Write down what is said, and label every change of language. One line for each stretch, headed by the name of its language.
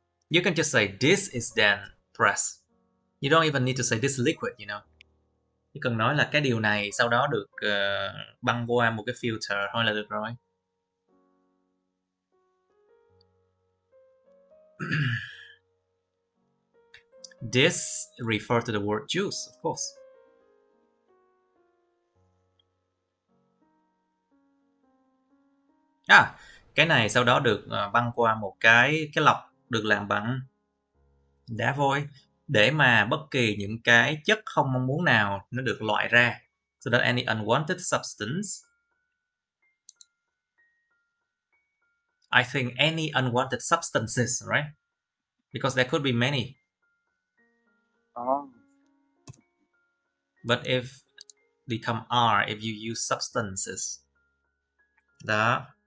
English: You can just say this is then press. You don't even need to say this liquid, you know.
Vietnamese: Chỉ cần nói là cái điều này sau đó được băng qua một cái filter thôi là được rồi.
English: This refer to the word juice, of course.
Vietnamese: Cái này sau đó được băng qua một cái lọc được làm bằng đá vôi để mà bất kỳ những cái chất không mong muốn nào nó được loại ra.
English: So that any unwanted substance, I think any unwanted substances, right? Because there could be many. But if become are if you use substances.
Vietnamese: Đó.